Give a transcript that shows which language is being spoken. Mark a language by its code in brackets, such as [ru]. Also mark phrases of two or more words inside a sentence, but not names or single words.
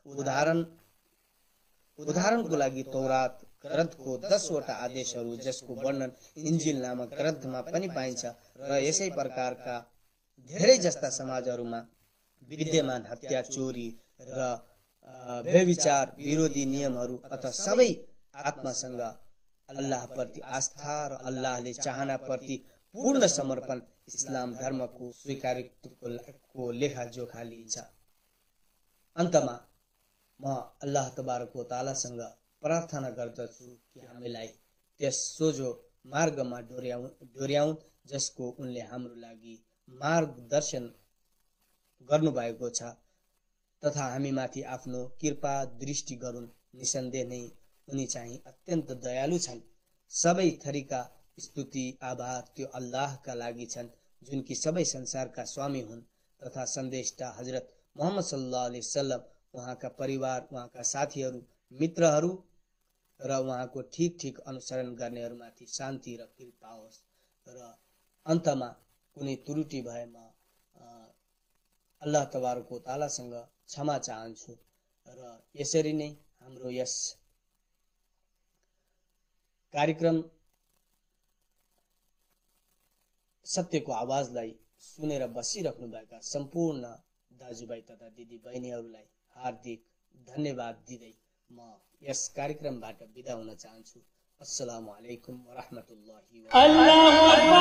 [ne] उदाहरणको लागि तौरात ग्रन्थको 10 वटा आदेशहरू जसको वर्णन इन्जिल नामक ग्रन्थमा पनि पाइन्छ र यसै प्रकारका धेरै जस्ता समाजहरूमा विद्यमान हत्या, चोरी र व्यभिचार विरोधी नियमहरू अथवा सबै आत्मासँग अल्लाहप्रति आस्था र अल्लाहले चाहनाप्रति पूर्ण समर्पण इस्लाम धर्मको स्वीकार्यताको लेखाजोखा लिन्छ। अन्तमा म अल्लाह [ar] تبارك و تعالى [ne] प्रार्थना गर्दछु कि हामीलाई त्यस सोझो मार्गमा डोर्याउन् जसको उनले हाम्रो लागि मार्गदर्शन गर्नुभएको छ तथा हामीमाथि आफ्नो कृपा दृष्टि गरून्। निसन्देह नै उनी चाहिँ अत्यन्त दयालु छन्। सबै थरीका स्तुति आभार त्यो अल्लाहका लागि छन् जुन कि सबै संसारका स्वामी हुन् तथा सन्देशटा हजरत मोहम्मद [ar] صلى الله عليه وسلم, [ne] उहाँका परिवार, उहाँका साथीहरू, मित्रहरू र उहाँको ठीक अनुसरण गर्नेहरूमाथि शान्ति र कृपा होस्। र अन्तमा कुनै त्रुटि भएमा अल्लाह [ar] تبارك و تعالى [ne] क्षमा चाहन्छु र यसरी नै हाम्रो यस कार्यक्रम सत्यको आवाजलाई सुनेर बसिराख्नुभएका सम्पूर्ण दाजुभाइ तथा दिदी बहिनीहरूलाई हार्दिक धन्यवाद दिँदै म यस कार्यक्रमबाट बिदा हुन चाहन्छु। [ar] السلام عليكم و رحمة الله و الله